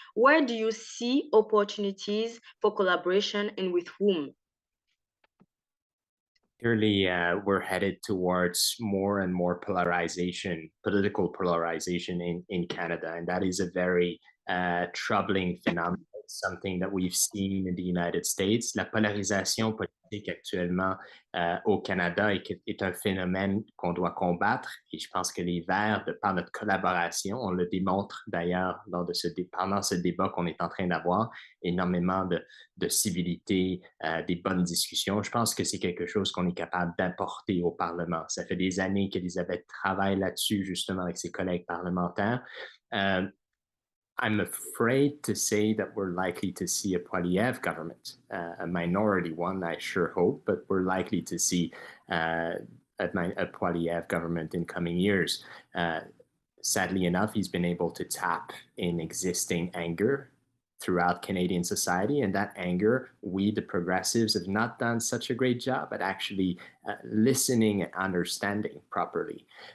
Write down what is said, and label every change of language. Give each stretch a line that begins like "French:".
English: Where do you see opportunities for collaboration and with whom? Clearly, we're headed towards more and more polarization, political polarization in Canada, and that is a very troubling phenomenon. It's something that we've seen in the United States.
French: La polarisation politique actuellement au Canada est un phénomène qu'on doit combattre, et je pense que les Verts, de par notre collaboration, on le démontre d'ailleurs pendant ce débat qu'on est en train d'avoir, énormément de civilité, des bonnes discussions. Je pense que c'est quelque chose qu'on est capable d'apporter au Parlement. Ça fait des années qu'Elisabeth travaille là-dessus, justement, avec ses collègues parlementaires.
English: I'm afraid to say that we're likely to see a Poilievre government, a minority one, I sure hope, but we're likely to see a Poilievre government in coming years. Sadly enough, he's been able to tap in existing anger throughout Canadian society, and that anger, we, the progressives, have not done such a great job at actually listening and understanding properly.